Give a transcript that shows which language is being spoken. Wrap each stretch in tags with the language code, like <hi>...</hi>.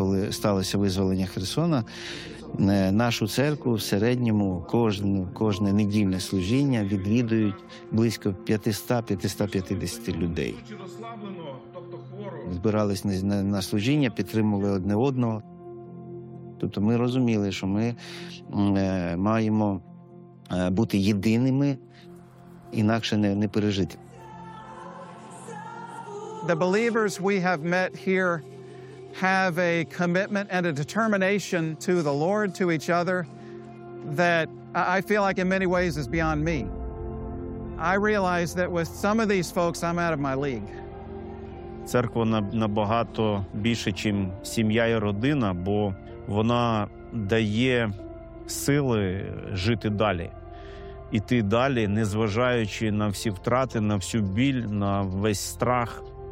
<uk>Сталося визволення Херсона. Нашу церкву в середньому кожне недільне служіння відвідують близько 500-550 людей. Збирались на служіння, підтримували одне одного. Тобто ми розуміли, що ми маємо бути єдиними, інакше не пережити.</uk> <en>The believers we have met here have a commitment and a determination to the Lord, to each other, that I feel like in many ways is beyond me. I realize that with some of these folks, I'm out of my league.</en> <uk>Церква набагато більше, ніж сім'я і родина, бо вона дає сили жити далі, іти далі, незважаючи на всі втрати, на всю біль, на весь страх.</uk>